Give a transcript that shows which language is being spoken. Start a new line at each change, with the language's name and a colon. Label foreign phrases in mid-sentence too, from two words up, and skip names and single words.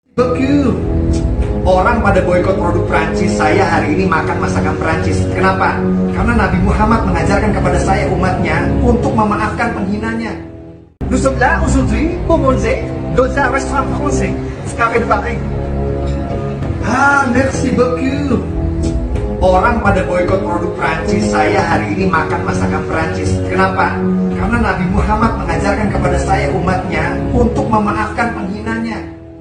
Indonesian: Beku. Orang pada boikot produk Prancis, saya hari ini makan masakan Prancis. Kenapa? Karena Nabi Muhammad mengajarkan kepada saya umatnya untuk memaafkan penghinanya.
French: Nous sommes là aujourd'hui pour manger dans un restaurant français, Carré de Paris. Ah, merci beaucoup.
Indonesian: Orang pada boikot produk Prancis, saya hari ini makan masakan Prancis. Kenapa? Karena Nabi Muhammad mengajarkan kepada saya umatnya untuk memaafkan penghinanya.